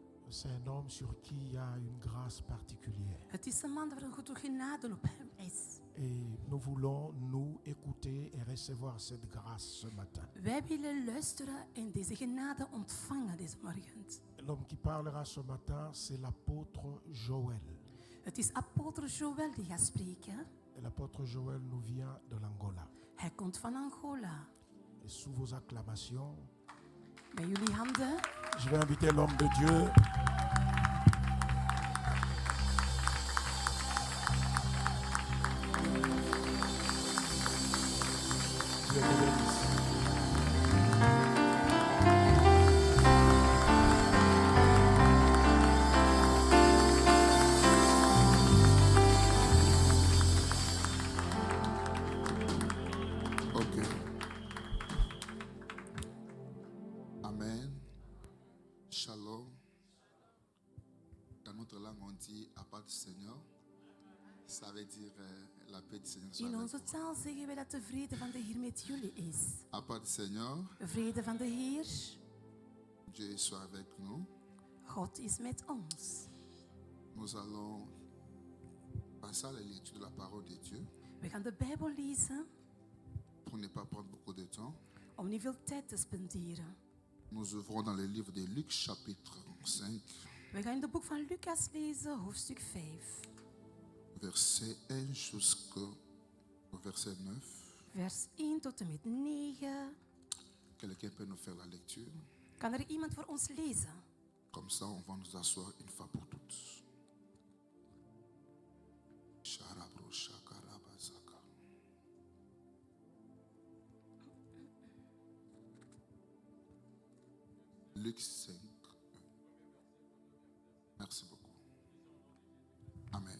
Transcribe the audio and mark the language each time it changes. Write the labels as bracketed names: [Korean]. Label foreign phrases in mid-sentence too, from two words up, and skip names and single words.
[French] C'est un homme sur qui il y a une grâce particulière. [Dutch] Het is een man waar een grote genade op hem is. [French] Et nous voulons nous écouter et recevoir cette grâce ce matin. [Dutch] Wij willen luisteren en deze genade ontvangen deze morgen. [French] L'homme qui parlera ce matin, c'est l'apôtre Joël. [Dutch] Het is apostel Joël die gaat spreken. [French] Et l'apôtre Joël nous vient de l'Angola. [Dutch] Hij komt van Angola. [French] Et sous vos acclamations, [Dutch] Met jullie handen. [French] je vais inviter l'homme de Dieu. Dieu te bénisse. Ok. Amen. Shalom. Dans notre langue, on dit à part du Seigneur. Ça veut dire la paix du Seigneur soit [Dutch] In [French] avec [Dutch] onze [French] vous. [Dutch] taal zeggen we dat de vrede van de Heer met jullie is. [French] À part du Seigneur, [Dutch] De vrede van de Heer, [French] Dieu soit avec nous. [Dutch] God is met ons. [French] Nous allons passer à la lecture de la parole de Dieu [Dutch] We gaan de Bijbel lezen [French] pour ne pas prendre beaucoup de temps. [Dutch] om niet veel tijd te spenderen. [French] Nous ouvrons dans le livre de Luc chapitre 5, [Dutch] We gaan in het boek van Lucas lezen, hoofdstuk 5, [French] verset 1 jusqu'au verset 9. [Dutch] vers 1 tot en met 9. [French] Quelqu'un peut nous faire la lecture. [Dutch] Kan er iemand voor ons lezen? [French] Comme ça, on va nous asseoir une fois pour toutes. Sharabro shakarabazaka. Luc 5. Merci beaucoup. Amen.